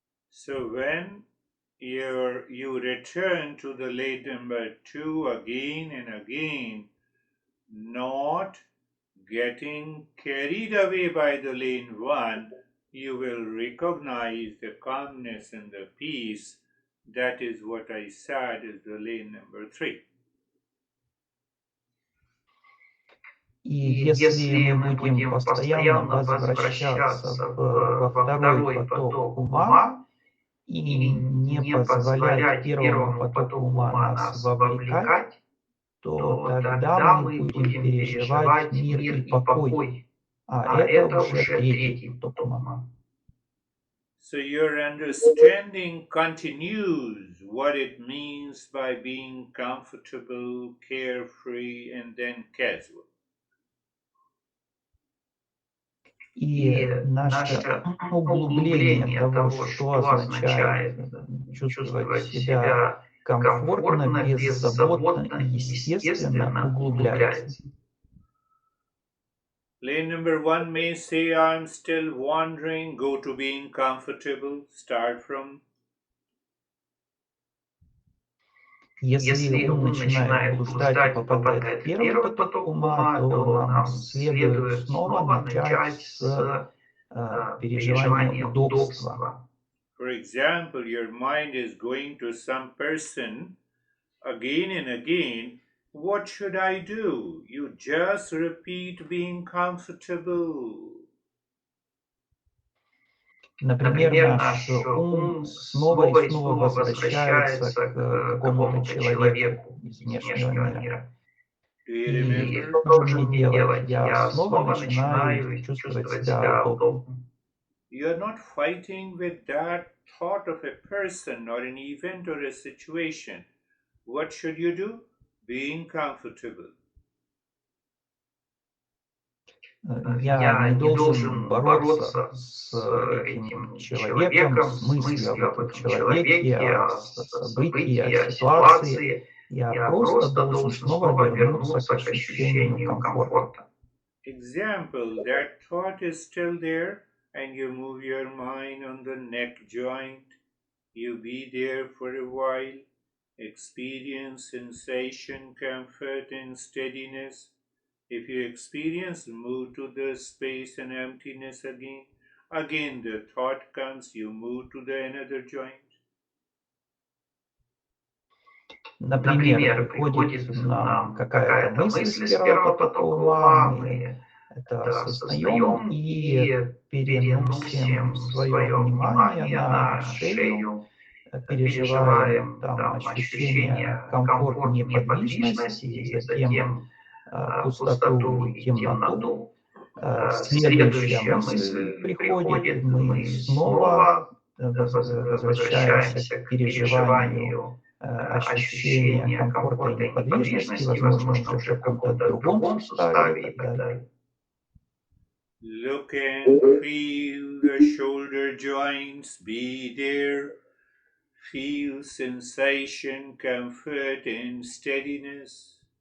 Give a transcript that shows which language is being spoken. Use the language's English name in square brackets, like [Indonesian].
[English] So when you return to the lane number 2 again and again, not getting carried away by the lane 1, you will recognize the calmness and the peace. That is what I said is the lane number 3. [Russian] И если мы будем постоянно возвращаться во второй поток ума и не позволять первому потоку ума нас вовлекать, то тогда мы будем переживать мир и покой. А это уже третий поток ума. [English] So your understanding continues what it means by being comfortable, carefree, and then casual. [Russian] И наше углубление того, что означает чувствовать себя комфортно, беззаботно и естественно, углубляется. [English] Lane number 1 may say, I'm still wandering, go to being comfortable, start from. [Russian] Если ум начинает блуждать и попадает в первый поток ума, то нам следует снова начать с переживания удобства. [English] For example, your mind is going to some person again and again. What should I do? You just repeat being comfortable. [Russian] Например, наш ум снова и снова возвращается к какому-то человеку из внешнего мира. И что же мне делать? Я снова начинаю чувствовать себя удобно. [English] You are not fighting with that thought of a person or an event or a situation. What should you do? Being comfortable. [Russian] Я не должен бороться с этим человеком, с мыслью об этом человеке, о событии, о ситуации. Я просто должен снова вернуться к ощущению комфорта. [English] Example, that thought is still there and you move your mind on the neck joint. You be there for a while. Experience sensation, comfort and steadiness. If you experience, move to the space and emptiness again. Again the thought comes, you move to the another joint. [Russian] Например, приходит нам какая-то мысль с первого потока ума, мы это осознаем и переносим свое внимание на шею, переживаем там ощущение комфорта, неподвижности, затем пустоту и темноту. Следующая мысль приходит, мы снова возвращаемся к переживанию ощущения комфорта и неподвижности, возможно, уже в каком-то другом составе и так далее. [English] Look and feel the shoulder joints, be there. Feel sensation, comfort and steadiness.